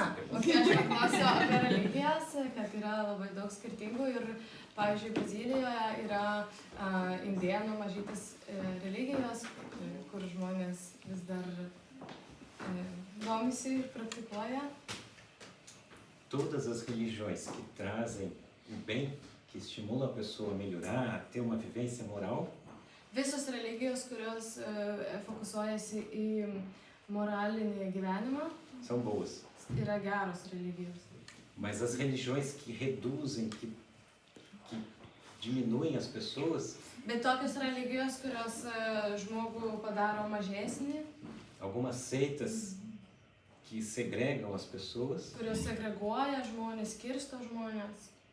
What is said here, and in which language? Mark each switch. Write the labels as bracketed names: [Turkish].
[Lithuanian] Ok, aš paklausiu apie religijas, kad yra labai daug skirtingų ir, pavyzdžiui, Brazilijoje yra indėnų mažytis religijos, kur žmonės vis dar domisi ir praktikuoja. [Portuguese] Todas as religiões que trazem o bem, que estimulam a pessoa a melhorar, a ter uma vivência moral, [Lithuanian] Visos religijos, kurios fokusuojasi į moralinį gyvenimą, [Portuguese] são boas. [Lithuanian] yra geros religijos. [Portuguese] Mas as religiões que reduzem, que diminuem as pessoas, [Lithuanian] Bet tokios religijos, kurios žmogų padaro mažesnį, [Portuguese] algumas seitas que segregam as pessoas, [Lithuanian] kurios segreguoja žmonės, skirsto žmonės,